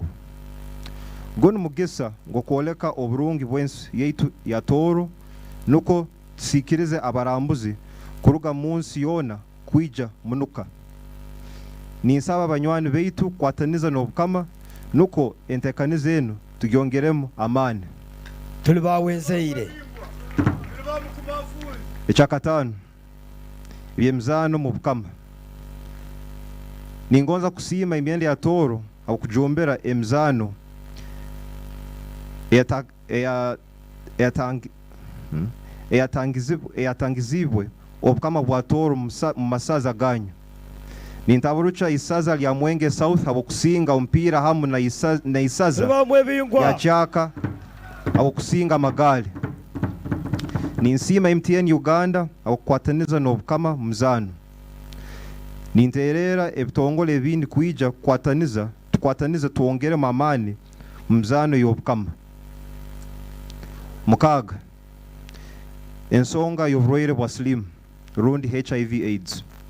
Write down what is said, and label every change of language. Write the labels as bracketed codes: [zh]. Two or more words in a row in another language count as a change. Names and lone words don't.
[ttj] Gunu mugisa ngokwoleka oburungi bwensi yaitu ya Tooro nuko tusikirize abarambuzi kuruga munsi yona kwija munuka. Ninsaba abanywani baitu kwataniza n'Omukama nuko entekaniza enu tugyongeremu amaani. Tuli bawenzaire. Ekyakataano ebyemizano mu Bukama ningonza kusiima emyenda ya Tooro okujjumbira emizano eyatangizibwe Obukama bwa Tooro mu masaza ganyu. Nintaburucha isaza lya Mwenge South abokusinga omupiira hamu na isaza ya Chaka abokusinga amagali. Ninsima MTN Uganda abokukwataniza n'Obukama muzano. Ninterera ebitongole ebindi kwija tukwataniza tuongere mamani muzano y'Obukama. Mukaga ensonga y'oburwaire bwa slim rundi HIV/AIDS.